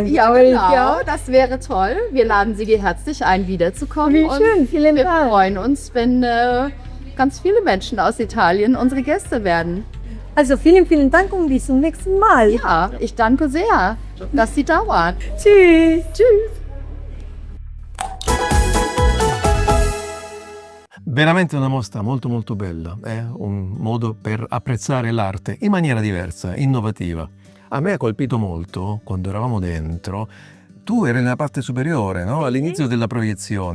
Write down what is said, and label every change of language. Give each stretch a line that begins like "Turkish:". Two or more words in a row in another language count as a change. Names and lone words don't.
German: Ja, genau. Das wäre toll. Wir laden Sie herzlich ein, wiederzukommen. Wie schön, vielen Wir Dank. freuen uns, wenn ganz viele Menschen aus Italien unsere Gäste werden. Also vielen, vielen Dank und bis zum nächsten Mal. Ja, ich danke sehr, dass Sie da waren. Tschüss. Tschüss.
Italian: Veramente una mostra molto molto bella, è un modo per apprezzare l'arte in maniera diversa, innovativa. A me ha colpito molto quando eravamo dentro. Tu eri nella parte superiore, no? All'inizio della proiezione.